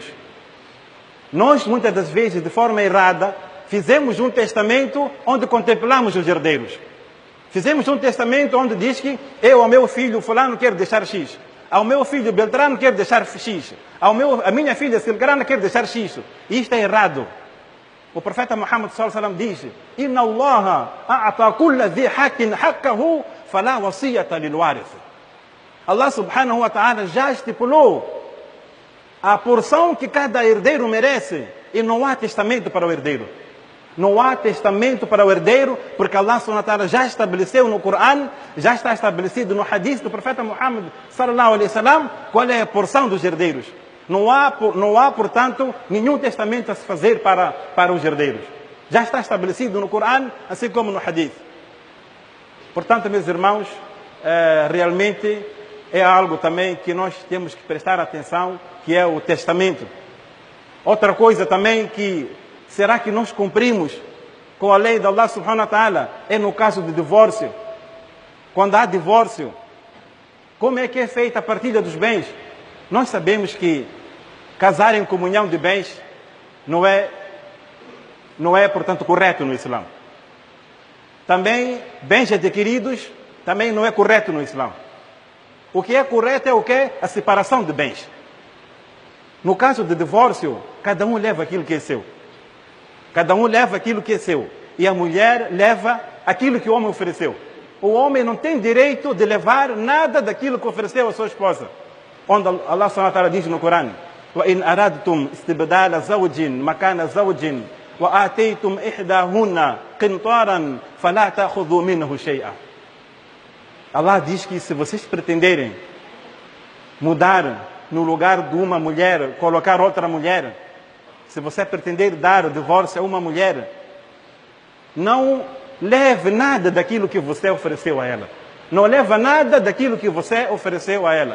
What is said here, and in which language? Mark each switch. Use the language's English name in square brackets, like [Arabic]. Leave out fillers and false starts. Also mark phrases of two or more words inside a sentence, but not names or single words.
[Portuguese] Nós, muitas das vezes, de forma errada, fizemos um testamento onde contemplamos os herdeiros. Fizemos um testamento onde diz que eu, ao meu filho fulano, quero deixar X. Ao meu filho Beltrano, quero deixar X. A minha filha Silgrana, quero deixar X. Isto é errado. O profeta Muhammad [Arabic] صلى الله عليه وسلم [Portuguese] diz: [Arabic] إن الله أعطى كل ذي حق حقه فلا وصية لوارث. [Portuguese] Allah [Arabic] سبحانه وتعالى [Portuguese] já estipulou a porção que cada herdeiro merece e não há testamento para o herdeiro. Não há testamento para o herdeiro, porque Allah [Arabic] سبحانه وتعالى [Portuguese] já estabeleceu no Coran, já está estabelecido no hadith do profeta Muhammad [Arabic] صلى الله عليه وسلم [Portuguese] qual é a porção dos herdeiros. Não há, portanto, nenhum testamento a se fazer para os herdeiros. Já está estabelecido no Coran, assim como no hadith. Portanto, meus irmãos, realmente é algo também que nós temos que prestar atenção, que é o testamento. Outra coisa também que, será que nós cumprimos com a lei de Allah [Arabic] سبحانه وتعالى, [Portuguese] é no caso de divórcio. Quando há divórcio, como é que é feita a partilha dos bens? Nós sabemos que casar em comunhão de bens não é, portanto, correto no Islã. Também, bens adquiridos, também não é correto no Islã. O que é correto é o que? A separação de bens. No caso de divórcio, cada um leva aquilo que é seu. Cada um leva aquilo que é seu. E a mulher leva aquilo que o homem ofereceu. O homem não tem direito de levar nada daquilo que ofereceu a sua esposa. Onde Allah [Arabic] سبحانه وتعالى [Portuguese] diz no Corão: [Arabic] وَإِنْ أَرَدْتُمْ اسْتِبْدَالَ زَوْجٍ مَكَانَ زَوْجٍ وَآتَيْتُمْ إِحْدَاهُنَّ قِنْطَارًا فَلَا تَأْخُذُوا مِنْهُ شَيْئًا. [Portuguese] Allah diz que se vocês pretenderem mudar no lugar de uma mulher, colocar outra mulher, se você pretender dar o divórcio a uma mulher, não leve nada daquilo que você ofereceu a ela. Não leva nada daquilo que você ofereceu a ela.